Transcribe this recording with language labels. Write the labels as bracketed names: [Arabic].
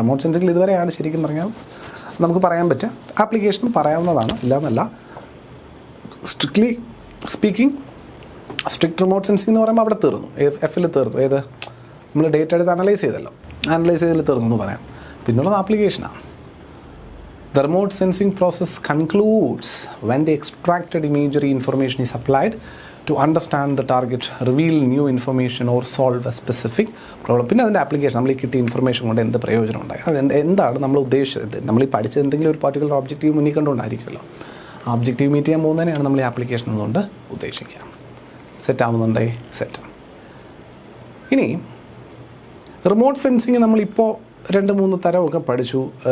[Malayalam] Remote സെൻസിങ്ങിൽ ഇതുവരെയാണ് ശരിക്കും പറഞ്ഞാൽ നമുക്ക് പറയാൻ പറ്റുക. ആപ്ലിക്കേഷൻ പറയാവുന്നതാണ്, ഇല്ലാന്നല്ല. [English] strictly speaking [Malayalam] strict remote sensing എന്ന് പറയുമ്പോൾ അവിടെ തീർന്നു, എഫിൽ തീർന്നു. ഏത് നമ്മൾ ഡേറ്റ എടുത്ത് അനലൈസ് ചെയ്തതിൽ തീർന്നു എന്ന് പറയാം. പിന്നുള്ളത് ആപ്ലിക്കേഷനാണ്. [English] The remote sensing process concludes when the extracted imagery information is applied to understand the target, reveal new information or solve a specific problem. [Malayalam] പിന്നെ അതിൻ്റെ ആപ്ലിക്കേഷൻ നമ്മൾ ഈ കിട്ടിയ ഇൻഫർമേഷൻ കൊണ്ട് എന്ത് പ്രയോജനം ഉണ്ടായി, അത് എന്താണ് നമ്മൾ ഉദ്ദേശിച്ചത്. നമ്മൾ ഈ പഠിച്ചത് എന്തെങ്കിലും ഒരു പർട്ടിക്കുലർ ഒബ്ജക്റ്റീവ് മുന്നിൽ കണ്ടുകൊണ്ടായിരിക്കുമല്ലോ. ആ ഒബ്ജക്റ്റീവ് മീറ്റ് ചെയ്യാൻ പോകുന്നതിനെയാണ് നമ്മൾ ഈ ആപ്ലിക്കേഷൻ എന്നുകൊണ്ട് ഉദ്ദേശിക്കുക. സെറ്റ് ആവുന്നുണ്ടേ? സെറ്റാണ്. ഇനി റിമോട്ട് സെൻസിങ് നമ്മളിപ്പോൾ 2-3 തരമൊക്കെ പഠിച്ചു.